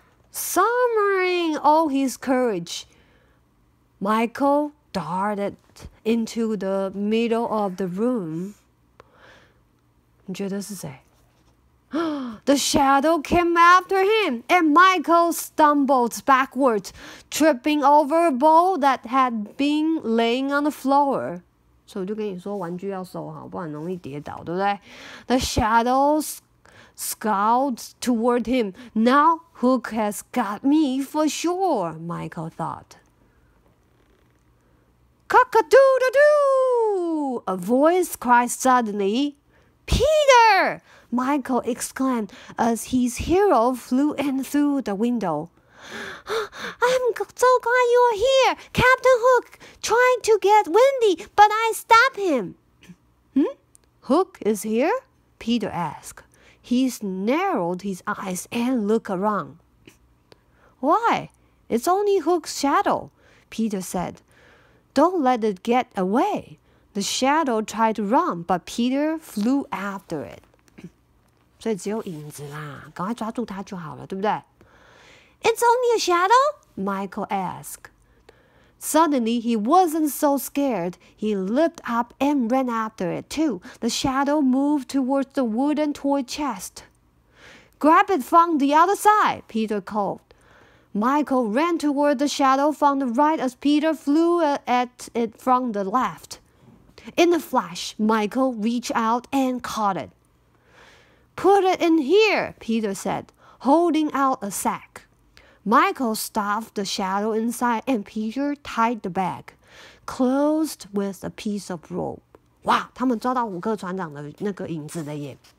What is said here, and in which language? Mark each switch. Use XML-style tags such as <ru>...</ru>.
<en>Summoning all his courage, Michael darted into the middle of the room.</en> <zh>你觉得是谁？</zh> <en>The shadow came after him, and Michael stumbled backward, tripping over a ball that had been laying on the floor.</en> <zh>所以我就跟你说，玩具要收好，不然容易跌倒，对不对？</zh> <en>The shadows scowled toward him. Now Hook has got me for sure, Michael thought. Cock-a-doodle-doo! A voice cried suddenly. Peter! Michael exclaimed as his hero flew in through the window. I'm so glad you're here. Captain Hook tried to get Winnie, but I stopped him. Hook is here? Peter asked. He narrowed his eyes and looked around. Why? It's only Hook's shadow, Peter said. Don't let it get away. The shadow tried to run, but Peter flew after it.</en> <zh>所以只有影子啦，赶快抓住它就好了，对不对？</zh> <en>It's only a shadow? Michael asked. Suddenly, he wasn't so scared. He leaped up and ran after it, too. The shadow moved towards the wooden toy chest. Grab it from the other side, Peter called. Michael ran toward the shadow from the right as Peter flew at it from the left. In a flash, Michael reached out and caught it. Put it in here, Peter said, holding out a sack. Michael stuffed the shadow inside and Peter tied the bag, closed with a piece of rope.</en> <zh>哇，他们抓到虎克船长的那个影子了耶。</zh>